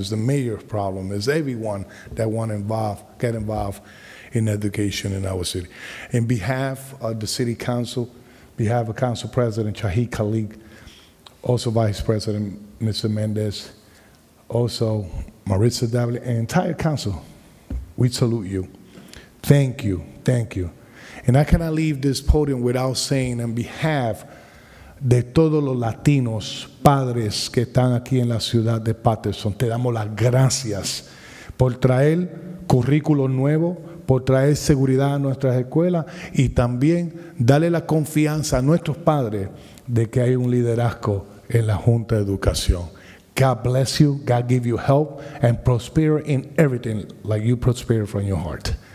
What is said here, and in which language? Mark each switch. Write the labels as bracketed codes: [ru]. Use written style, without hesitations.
[en] It's the mayor's problem. It's everyone that want to get involved in education in our city. In behalf of the City Council, behalf of Council President Shahid Khalid, also Vice President Mr. Mendez, also Maritza Davila, and entire council, we salute you. Thank you, thank you. And I cannot leave this podium without saying, on behalf [es] de todos los latinos, padres que están aquí en la ciudad de Paterson, te damos las gracias por traer currículo nuevo, por traer seguridad a nuestras escuelas y también darle la confianza a nuestros padres de que hay un liderazgo en la Junta de Educación. [en] God bless you, God give you help and prosper in everything like you prosper from your heart.